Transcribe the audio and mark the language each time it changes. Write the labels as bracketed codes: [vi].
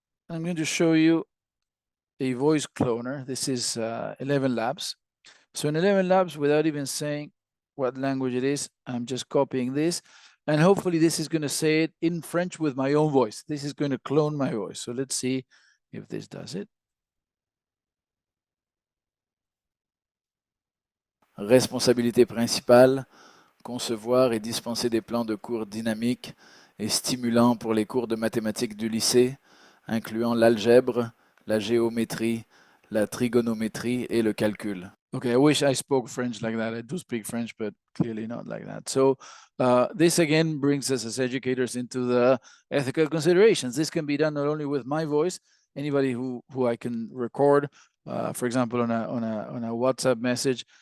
[en] I'm going to show you a voice cloner. This is 11 Labs. So in 11 Labs, without even saying what language it is, I'm just copying this. And hopefully this is going to say it in French with my own voice. This is going to clone my voice. So let's see if this does it. [fr] Responsabilité principale, concevoir et dispenser des plans de cours dynamiques et stimulants pour les cours de mathématiques du lycée, incluant l'algèbre, la géométrie, la trigonométrie et le calcul. [en] Okay, I wish I spoke French like that. I do speak French, but clearly not like that. So this again brings us as educators into the ethical considerations. This can be done not only with my voice, anybody who I can record, for example, on a WhatsApp message.